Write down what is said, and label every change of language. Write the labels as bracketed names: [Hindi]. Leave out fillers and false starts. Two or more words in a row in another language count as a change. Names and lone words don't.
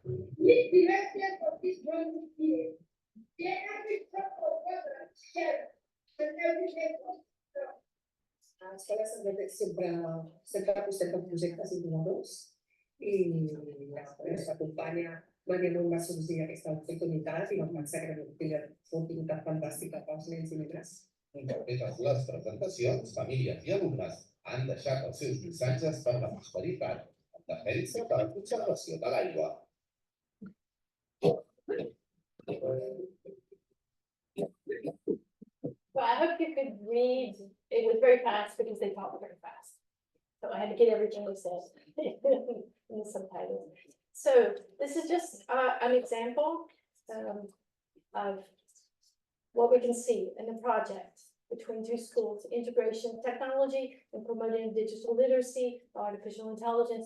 [Catalan] A l'escola sempre apostem per projectes innovadors i ens acompanya venint a sorgir aquesta oportunitat i vam pensar que era una oportunitat fantàstica pels nens i nenes. Interpretes les presentacions, famílies i alumnes han deixat els seus missatges per la prosperitat en defensa de la conservació de l'aigua. [English] Well, I hope you could read. It was very fast because they talk very fast. So I had to get everything they said in the subtitles. So this is just an example of what we can see in the project between two schools: integration of technology and promoting digital literacy, artificial intelligence.